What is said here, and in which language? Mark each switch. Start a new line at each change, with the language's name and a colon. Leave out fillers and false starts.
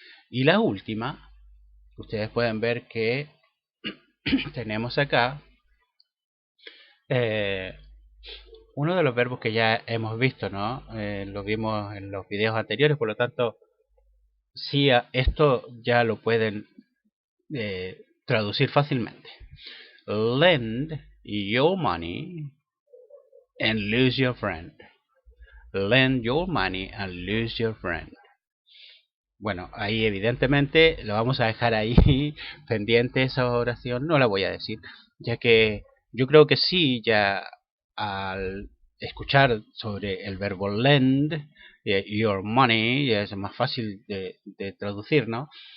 Spanish: Y la última, ustedes pueden ver que tenemos acá uno de los verbos que ya hemos visto, ¿no? Lo vimos en los videos anteriores, por lo tanto, sí, esto ya lo pueden traducir fácilmente.
English: Lend your money and lose your friend. Lend your money and lose your friend.
Spanish: Bueno, ahí evidentemente lo vamos a dejar ahí pendiente esa oración, no la voy a decir, ya que yo creo que sí, ya al escuchar sobre el verbo lend, your money, ya es más fácil de traducir, ¿no?